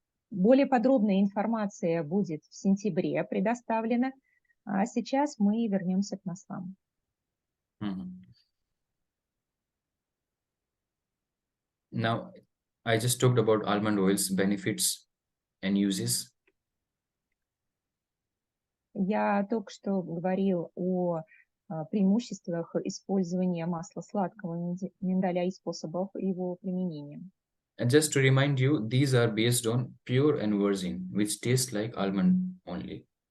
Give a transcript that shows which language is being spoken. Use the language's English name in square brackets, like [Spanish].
[Russian] Более подробная информация будет в сентябре предоставлена, а сейчас мы вернемся к маслам. [English] Now, I just talked about almond oils, benefits and uses. [Russian] Я только что говорил о преимуществах использования масла сладкого миндаля и способах его применения. [English] And just to remind you, these are based on pure and virgin, which taste like almond only.